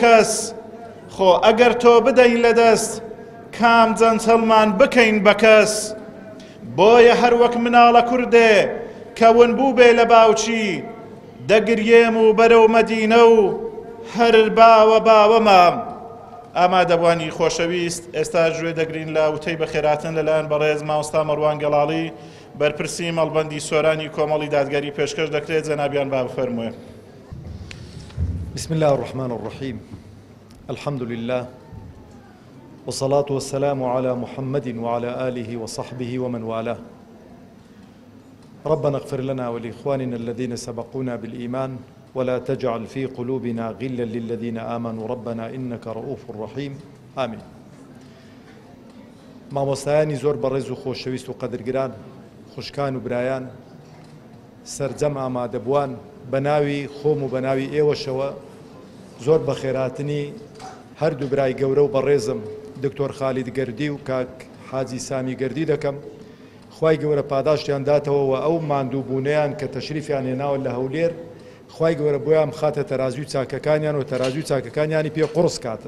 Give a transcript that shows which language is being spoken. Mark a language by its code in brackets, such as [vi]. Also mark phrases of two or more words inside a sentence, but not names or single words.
[ckb] کەس خۆ ئەگەر تۆ بدەین لەدەست کام جەنچەڵمان بکەین بە کەس بۆیە هەر وەک مناڵە کوردێ کەون بوو بێ لە باوچی دەگرێم و بەرەو مەدینە و هەر باوە باوەمە ئامادەبوانی خۆشەویست ئێستا گوێ دەگرین لە وتەی بەخێراتن لەلایەن بەڕێز مامۆستا مەڕوان گەڵاڵی بەرپرسی مەڵبەندی سۆرانی کۆمەڵی دادگەری پێشکەش دەکرێت جەنابیان با بفەرمووێ. [ar] بسم الله الرحمن الرحيم الحمد لله والصلاة والسلام على محمد وعلى آله وصحبه ومن والاه ربنا اغفر لنا ولإخواننا الذين سبقونا بالإيمان ولا تجعل في قلوبنا غلا للذين آمنوا ربنا إنك رؤوف رحيم آمين [ckb] مامۆستایانی زۆر بەڕێز و خۆشەویست و قەدرگران خوشکان و برایان سەرجەم ئامادەبووان بە ناوی خۆم و بە ناوی ئێوەشەوە زۆر بە خێراتنی هەردوو برای گەورە و بەڕێزم دکتۆر خالید گەردی و کاک حاجی سامی گەردی دەکەم خوای گەورە پاداشتیان داتەوە و ئەو ماندووبوونەیان کە تەشریفیان هێناوە لە هەولێر خوای گەورە بۆیان خاتە تەرازوی چاکەکانیان و تەرازوی چاکەکانیانی پێ قورس کاتن.